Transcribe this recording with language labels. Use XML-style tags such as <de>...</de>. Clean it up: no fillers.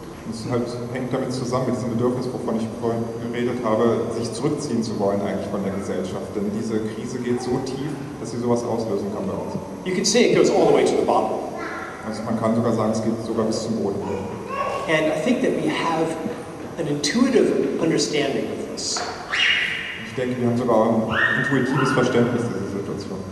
<de>Es halt hängt damit zusammen, mit diesem Bedürfnis, wovon ich vorhin geredet habe, sich zurückziehen zu wollen eigentlich von der Gesellschaft. Denn diese Krise geht so tief, dass sie sowas auslösen kann bei uns.</de> <en>You could say it goes all the way to the bottom.</en> <de>Also man kann sogar sagen, es geht sogar bis zum Boden.</de> <en>And I think that we have an intuitive understanding of this.</en> <de>Ich denke, wir haben sogar ein intuitives Verständnis dieser Situation.</de>